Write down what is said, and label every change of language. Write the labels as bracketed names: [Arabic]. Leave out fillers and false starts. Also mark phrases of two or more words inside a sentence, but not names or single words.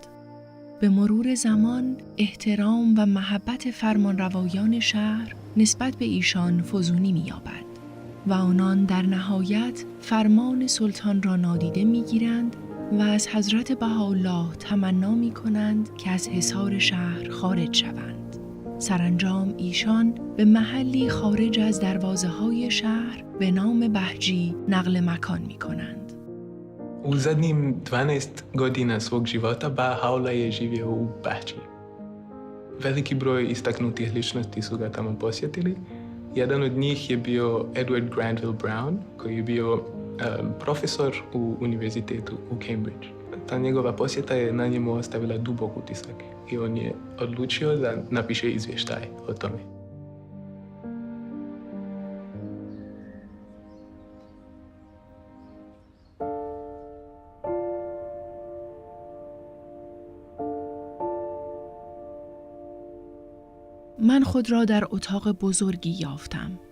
[Persian] به مرور زمان احترام و محبت فرمانروایان شهر نسبت به ایشان فزونی می یابد و آنان در نهایت فرمان سلطان را نادیده می گیرند و از حضرت بهاءالله تمنا می کنند که از حصار شهر خارج شوند. سرانجام ایشان به محلی خارج از دروازه های شهر به نام بهجی نقل مکان می کنند. [Bosnian] U zadnjih 12 godina svog života Bahá'u'lláh je živio u Bahdži. Veliki broj istaknutih ličnosti su ga tamo posjetili. Jedan od njih je bio Edward Granville Brown, koji je bio profesor u univerzitetu u Cambridge. Ta njegova posjeta je na njemu ostavila dubok utisak i on je odlučio da napiše izvještaj o tome. [Persian] من خود را در اتاق بزرگی یافتم.